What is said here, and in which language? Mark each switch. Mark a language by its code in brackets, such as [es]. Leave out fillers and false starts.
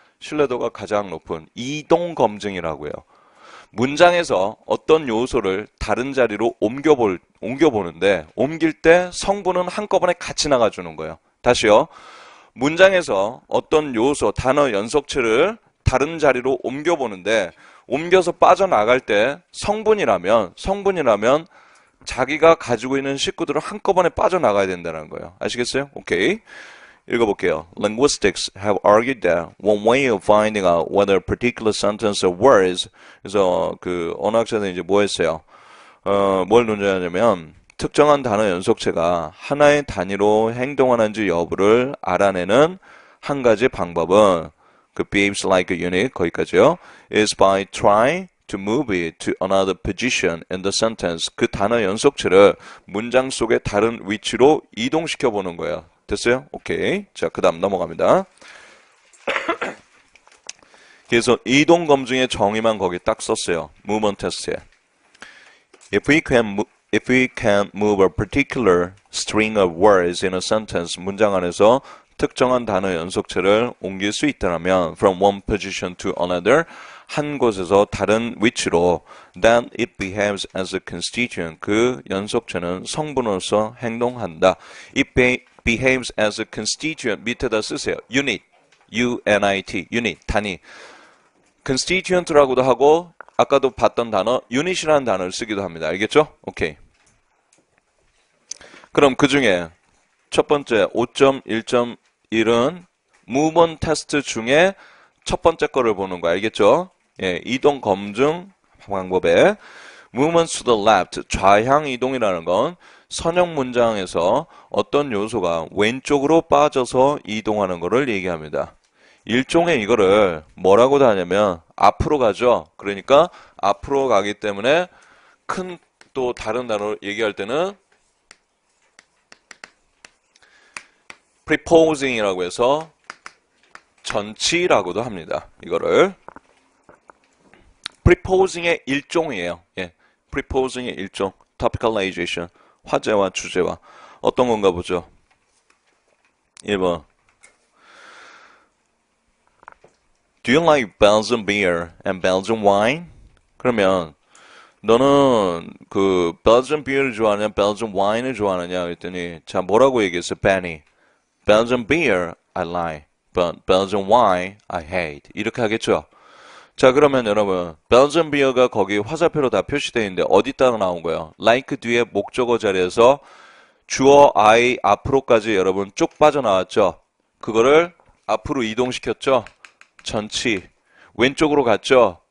[ko] 신뢰도가 가장 높은 이동 검증이라고요. 문장에서 어떤 요소를 다른 자리로 옮겨보는데 옮길 때 성분은 한꺼번에 같이 나가주는 거예요. 다시요. 문장에서 어떤 요소, 단어 연속체를 다른 자리로 옮겨보는데 옮겨서 빠져나갈 때 성분이라면 자기가 가지고 있는 식구들을 한꺼번에 빠져나가야 된다는 거예요. 아시겠어요? 오케이. 읽어볼게요. [en] Linguistics have argued that one way of finding out whether a particular sentence or words [ko] 그래서 그 언어학자들이 이제 뭐 했어요? 뭘 논의하냐면 특정한 단어 연속체가 하나의 단위로 행동하는지 여부를 알아내는 한 가지 방법은 그 [en] behaves like a unit [ko] 거기까지요. [en] is by trying to move it to another position in the sentence. [ko] 그 단어 연속체를 문장 속의 다른 위치로 이동시켜 보는 거예요. 됐어요? 오케이. 자, 그 다음 넘어갑니다. 그래서 이동 검증의 정의만 거기 딱 썼어요. movement test에. [en] If we can move a particular string of words in a sentence, [ko] 문장 안에서 특정한 단어 연속체를 옮길 수 있다면 [en] from one position to another, [ko] 한 곳에서 다른 위치로 [en] then it behaves as a constituent, [ko] 그 연속체는 성분으로서 행동한다. [en] It behaves as a constituent, [ko] 밑에다 쓰세요. [en] unit, U-N-I-T, unit, 단위. [ko] constituent라고도 하고 아까도 봤던 단어 unit이라는 단어를 쓰기도 합니다. 알겠죠? 오케이. 그럼 그 중에 첫 번째 5.1.1은 movement 테스트 중에 첫 번째 거를 보는 거 알겠죠? 예, 이동 검증 방법에 [en] movement to the left, [ko] 좌향 이동이라는 건 선형 문장에서 어떤 요소가 왼쪽으로 빠져서 이동하는 것을 얘기합니다. 일종의 이거를 뭐라고 하냐면 앞으로 가죠. 그러니까 앞으로 가기 때문에 큰 또 다른 단어로 얘기할 때는 preposing이라고 해서 전치라고도 합니다. 이거를 preposing의 일종이에요. 예, preposing의 일종, topicalization, 화제와 주제와 어떤 건가 보죠. [en] 1번 Do you like Belgian beer and Belgian wine? [ko] 그러면 너는 그 Belgian beer를 좋아하느냐, Belgian wine을 좋아하느냐 그랬더니 자 뭐라고 얘기했어, Benny? [en] Belgian beer I like, but Belgian wine I hate. [ko] 이렇게 하겠죠. 자 그러면 여러분 Belgian beer가 거기 화살표로 다 표시되어 있는데 어디다가 나온 거예요? like 뒤에 목적어 자리에서 주어 I 앞으로까지 여러분 쭉 빠져나왔죠. 그거를 앞으로 이동시켰죠. 전치. 왼쪽으로 갔죠.